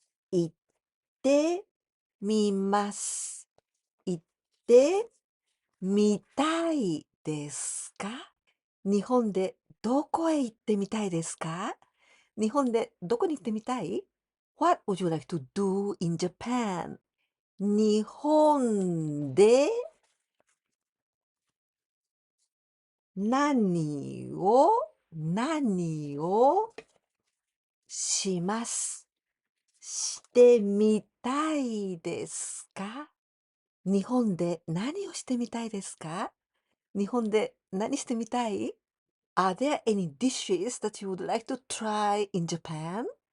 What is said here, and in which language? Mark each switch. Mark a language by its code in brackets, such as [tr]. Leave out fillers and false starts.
[ja] 行ってみます。行ってみたいですか？日本でどこへ行ってみたいですか？日本でどこに行ってみたい？ [en] What would you like to do in Japan? [ja] 日本で何をします。してみたいですか？日本で何をしてみたいですか？日本で何してみたい？ [en] Are there any dishes that you would like to try in Japan?